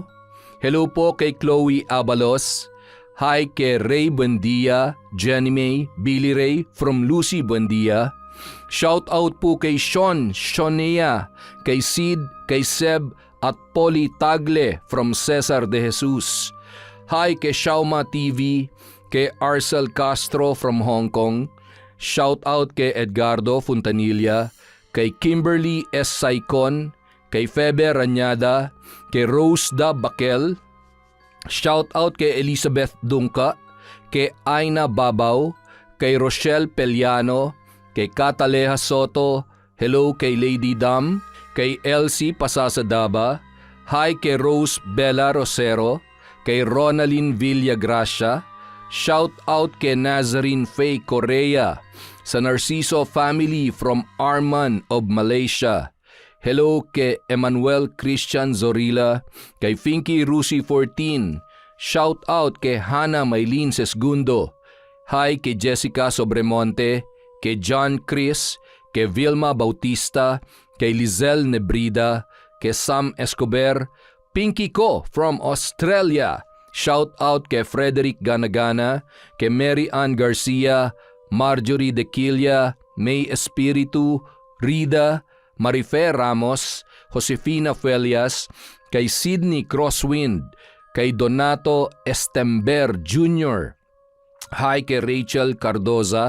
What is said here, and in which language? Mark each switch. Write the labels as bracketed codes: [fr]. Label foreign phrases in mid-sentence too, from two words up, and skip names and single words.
[tl] Hello po kay Chloe Abalos. Hi kay Ray Buendia, Jenny May, Billy Ray from Lucy Buendia. [en] Shout out [tl] po kay Sean Shonea, kay Sid, kay Seb at Polly Tagle from Cesar de Jesus. Hi kay Shauma TV, kay Arcel Castro from Hong Kong. [en] Shout out [tl] kay Edgardo Fontanilla, kay Kimberly S. Saicon, kay Febe Ranyada, kay Rose Da Bakel. [en] Shout out [tl] kay Elizabeth Dungka, kay Aina Babaw, kay Rochelle Peliano, kay Cataleja Soto, hello kay Lady Dam, kay Elsie Pasasadaba, hi kay Rose Bella Rosero, kay Ronalyn Villagracia, [en] shout out [tl] kay Nazarene Faye Correa, sa Narciso family from Arman of Malaysia. Hello kay Emmanuel Christian Zorilla, kay Finky Rusi 14, [en] shout out [tl] kay Hannah Maylene Sesgundo, hi kay Jessica Sobremonte, kay John Chris, kay Vilma Bautista, kay Lizelle Nebrida, kay Sam Escobar, Pinky ko from Australia, [en] shout out [tl] kay Frederick Ganagana, kay Mary Ann Garcia, Marjorie De Quilla, May Espiritu, Rida, Marife Ramos, Josefina Felias, kay Sydney Crosswind, kay Donato Estember Jr., hi kay Rachel Cardoza,